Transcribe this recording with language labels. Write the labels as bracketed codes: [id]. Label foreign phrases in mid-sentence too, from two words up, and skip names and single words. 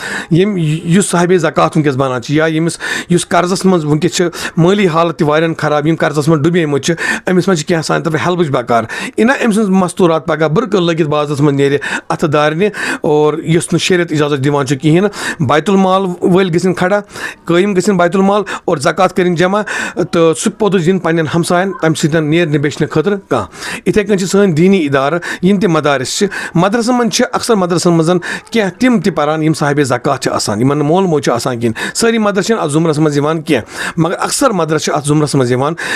[ks] یُس صاحبِ زکات وٕنکٮ۪س بَنان چھِ یا ییٚمِس یُس قرضَس منٛز وٕنکٮ۪س چھِ مٲلی حالت تہِ واریاہَن خراب یِم قرضَس منٛز ڈُبیمٕتۍ چھِ أمِس منٛز چھِ کینٛہہ سانہِ طرفہٕ ہیلپٕچ بکار یہِ نہ أمۍ سٕنٛز مستوٗرات پگاہ بٕرکہٕ لٔگِتھ بازرَس منٛز نیرِ اَتھٕ دارنہِ اور یُس نہٕ شریعت اِجازت دِوان چھُ کِہیٖنۍ نہٕ بیت المال وٲلۍ گٔژھِنۍ کھڑا قٲیِم گٔژھِنۍ بیت المال اور زکات کٔرِنۍ جمع تہٕ سُہ پوٚتُس دِنۍ پنٛنٮ۪ن ہمساین تَمہِ سۭتۍ نیرِ نہٕ بیچنہٕ خٲطرٕ کانٛہہ یِتھَے کٔنۍ چھِ سٲنۍ دیٖنی اِدارٕ یِم تہِ مدارِس چھِ مدرسَن منٛز چھِ اکثر مدرسَن منٛز کینٛہہ تِم تہِ پَران یِم صاحبِ زکات چھِ آسان یِمن نہٕ مول موج چھُ آسان کِہیٖنۍ سٲری مدرس چھِنہٕ اَتھ ضُمرَس منٛز یِوان کینٛہہ مگر اکثر مدرس چھِ اَتھ ضُمرَس منٛز یِوان